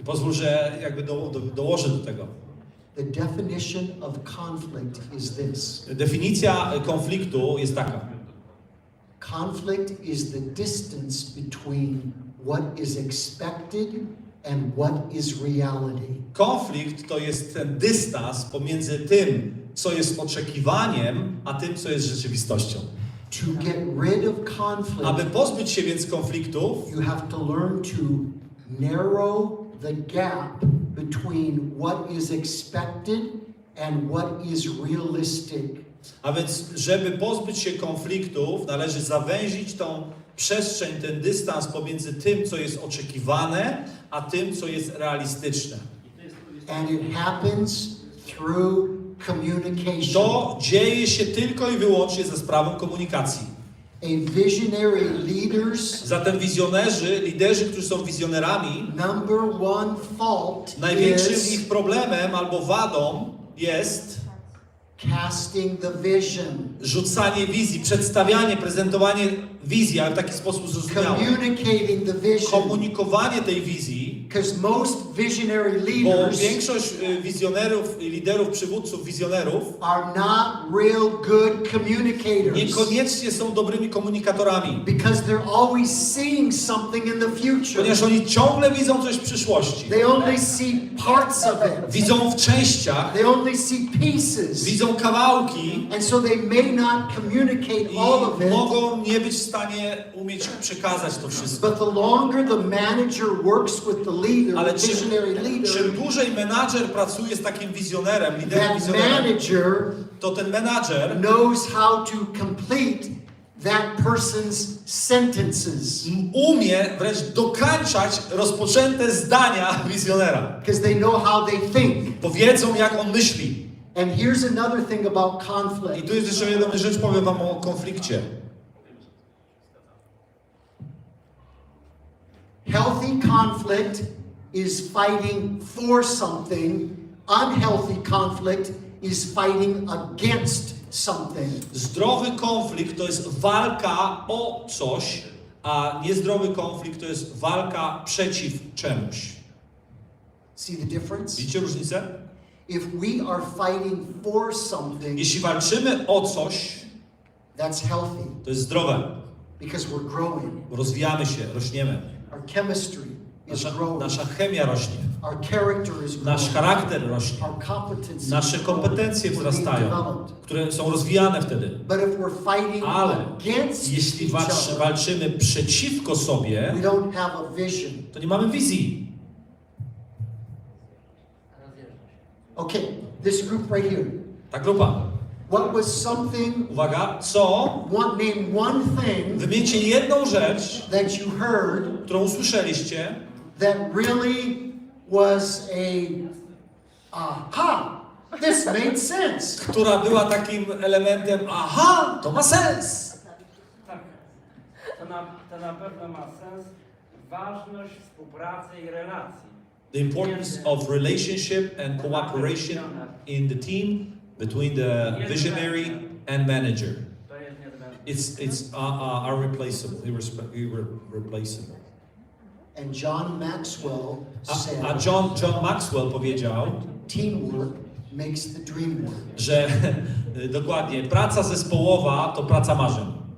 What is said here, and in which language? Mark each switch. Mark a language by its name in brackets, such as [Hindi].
[Polish] I pozwól, że jakby dołożę do tego. [English] The definition of conflict is this. [Polish] Definicja konfliktu jest taka. [English] Conflict is the distance between what is expected and what is reality. [Polish] Konflikt to jest ten dystans pomiędzy tym, co jest oczekiwaniem, a tym, co jest rzeczywistością. [English] To get rid of conflict, [Polish] Aby pozbyć się więc konfliktów, [English] you have to learn to narrow the gap between what is expected and what is realistic. [Polish] a więc żeby pozbyć się konfliktów, należy zawęzić tą przestrzeń, ten dystans pomiędzy tym, co jest oczekiwane, a tym, co jest realistyczne. [English] And it happens through communication. [Polish] To dzieje się tylko i wyłącznie ze sprawą komunikacji. [English] A visionary leaders, [Polish] Zatem wizjonerzy, liderzy, którzy są wizjonerami, [English] number one fault [Polish] największym [English] is [Polish] ich problemem albo wadą jest [English] casting the vision, [Polish] rzucanie wizji, przedstawianie, prezentowanie wizji, ale w taki sposób zrozumiały. [English] communicating the vision. [Polish] Komunikowanie tej wizji, [English] Because most visionary [Polish] bo [English] leaders [Polish] większość wizjonerów, liderów, przywódców, wizjonerów [English] are not real good communicators. [Polish] niekoniecznie są dobrymi komunikatorami, [English] Because they're always seeing something in the future. [Polish] ponieważ oni ciągle widzą coś w przyszłości. [English] They only see parts of it. [Polish] Widzą w częściach, [English] They only see pieces. [Polish] widzą kawałki [English] And so they may not communicate all of [Polish] i [English] it. [Polish] mogą nie być w stanie umieć przekazać to wszystko. [English] But the longer the manager works with the leader, [Polish] Ale [English] the visionary [Polish] czym [English] leader, [Polish] dłużej menadżer pracuje z takim wizjonerem, liderem [English] that [Polish] wizjonerem, [English] manager [Polish] to ten menadżer [English] knows how to complete that person's sentences. [Polish] umie wręcz dokańczać rozpoczęte zdania wizjonera. [English] Because they know how they think. [Polish] Bo wiedzą, jak on myśli. [English] And here's another thing about [Polish] I [English] conflict. [Polish] tu jest jeszcze jedna rzecz, powiem wam o konflikcie. [English] Healthy conflict is fighting for something. Unhealthy conflict is fighting against something. [Polish] Zdrowy konflikt to jest walka o coś, a niezdrowy konflikt to jest walka przeciw czemuś. [English] See the difference? [Polish] Widzicie różnicę? [English] If we are fighting for something, [Polish] Jeśli walczymy o coś, [English] that's healthy [Polish] to jest zdrowe. [English] because we're growing. [Polish] Rozwijamy się, rośniemy. [English] Our chemistry is growing. [Polish] Nasza chemia rośnie. [English] Our character is growing. [Polish] Nasz charakter rośnie. [English] Our competency [Polish] Nasze kompetencje [English] is being [Polish] wzrastają, [English] developed. [Polish] które są rozwijane wtedy. [English] But if we're fighting [Polish] Ale [English] against [Polish] jeśli [English] each other, [Polish] walczymy przeciwko sobie, [English] we don't have a vision. [Polish] to nie mamy wizji. [English] Okay, this group right here. [Polish] Ta grupa. [English] What was something, [Polish] Uwaga, co? [English] name one thing [Polish] Wymieńcie jedną rzecz, [English] that you heard [Polish] którą usłyszeliście, [English] that really was aha, this made sense. [Polish] która była takim elementem, aha, to ma sens. Tak. To na pewno ma sens. Ważność współpracy i relacji. [English] The importance of relationship and cooperation in the team between the visionary and manager. [Polish] To jest niezbędne. [English] It's irreplaceable, irreplaceable. And John Maxwell said, [Polish] A John Maxwell powiedział, [English] teamwork makes the dream work. [Polish] że dokładnie, praca zespołowa to praca marzeń.